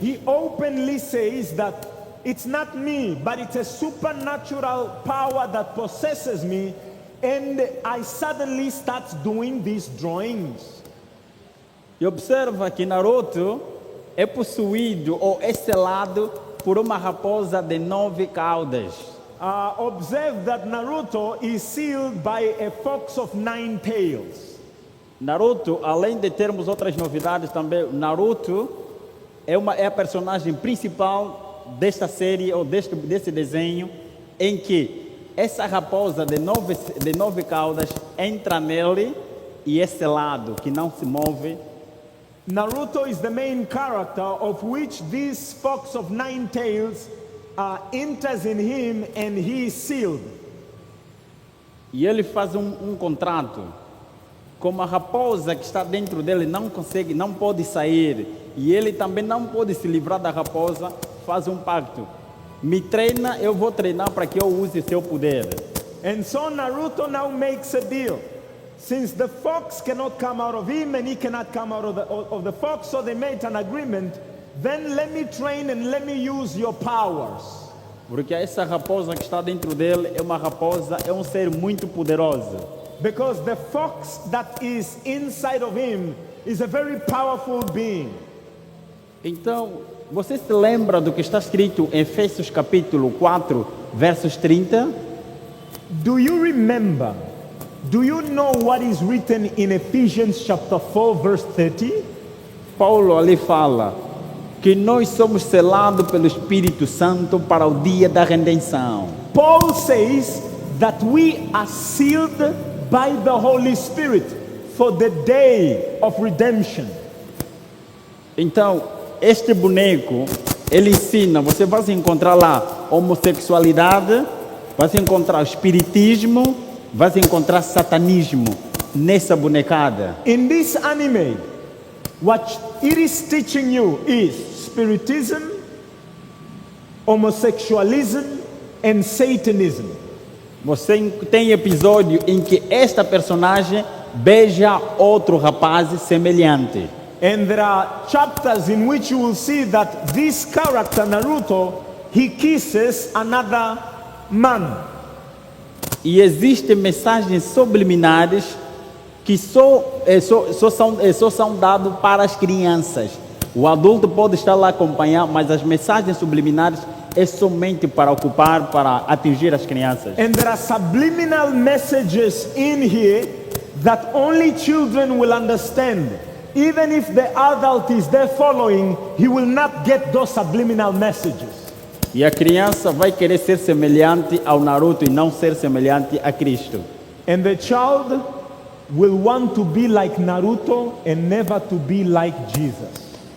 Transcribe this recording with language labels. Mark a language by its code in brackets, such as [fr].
[en] He openly says that it's not me, but it's a supernatural power that possesses me, and I suddenly start doing these drawings. [pt] E observa que Naruto é possuído ou é selado por uma raposa de 9 caudas. [en] Observe that Naruto is sealed by a fox of 9 tails. [pt] Naruto, além de termos outras novidades também, Naruto é a personagem principal desta série ou desse desenho, em que essa raposa de nove caudas entra nele e é selado, que não se move. [en] Naruto is the main character of which this fox of 9 tails enters in him and he is sealed. [pt] E ele faz um contrato. Como a raposa que está dentro dele não pode sair, e ele também não pode se livrar da raposa, faz um pacto. Me treina, eu vou treinar para que eu use seu poder. [en] And so Naruto now makes a deal. Since the fox cannot come out of him and he cannot come out of the fox, so they made an agreement, then let me train and let me use your powers. [pt] Porque essa raposa que está dentro dele é um ser muito poderoso. [en] Because the fox that is inside of him is a very powerful being. [pt] Então, você se lembra do que está escrito em Efésios capítulo 4, versos 30? [en] Do you remember? Do you know what is written in Ephesians chapter 4 verse 30? [pt] Paulo ali fala: que nós somos selados pelo Espírito Santo para o dia da redenção. [en] Paul says that we are sealed by the Holy Spirit for the day of redemption. [pt] Então, este boneco, ele ensina, você vai se encontrar lá homossexualidade, vai se encontrar espiritismo, vai se encontrar satanismo nessa bonecada. [en] In this anime, what it is teaching you is spiritism, homosexualism, and Satanism. [pt] Você tem episódio em que esta personagem beija outro rapaz semelhante. [en] And there are chapters in which you will see that this character, Naruto, he kisses another man. [pt] E existem mensagens subliminares que só são dadas para as crianças. O adulto pode estar lá a acompanhar, mas as mensagens subliminares é somente para ocupar, para atingir as crianças. [en] And there are subliminal messages in here that only children will understand. Even if the adult is there following, he will not get those subliminal messages. [pt] E a criança vai querer ser semelhante ao Naruto e não ser semelhante a Cristo. [en] And the child will want to be like Naruto and never to be like Jesus.